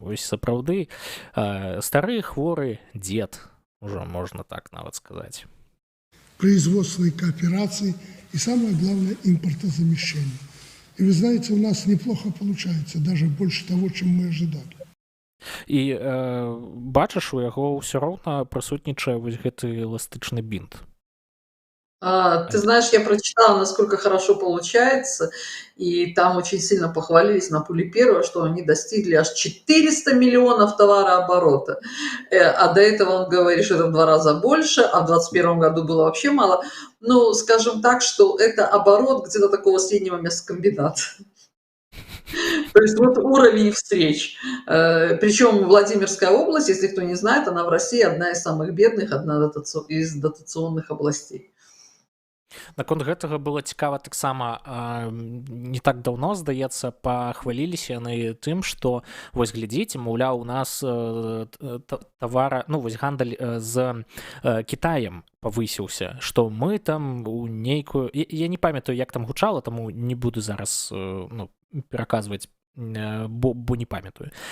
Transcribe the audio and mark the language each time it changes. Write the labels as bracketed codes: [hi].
[be] Вось сапраўды стары хворы дзед, ужо можна так нават сказаць. [ru] Производственной кооперации и, самое главное, импортозамещения. И вы знаете, у нас неплохо получается, даже больше того, чем мы ожидали. [be] І бачыш, у яго ўсё роўна прысутнічае вось гэты эластычны бінт. [ru] Ты знаешь, я прочитала, насколько хорошо получается, и там очень сильно похвалились на пуле первого, что они достигли аж 400 миллионов товарооборота. А до этого он говорит, что это в 2 раза больше, а в 2021 году было вообще мало. Ну, скажем так, что это оборот где-то такого среднего мясокомбината. То есть вот уровень встреч. Причем Владимирская область, если кто не знает, она в России одна из самых бедных, одна из дотационных областей. [be] Наконт гэтага было цікава таксама, не так даўно, здаецца, пахваліліся яны тым, што вось глядзіце, маўляў, у нас тавара, ну вось гандаль з Кітаем павысіўся, што мы там у нейкую, я не памятаю, як там гучала, таму не буду зараз пераказваць, бо не памятаю.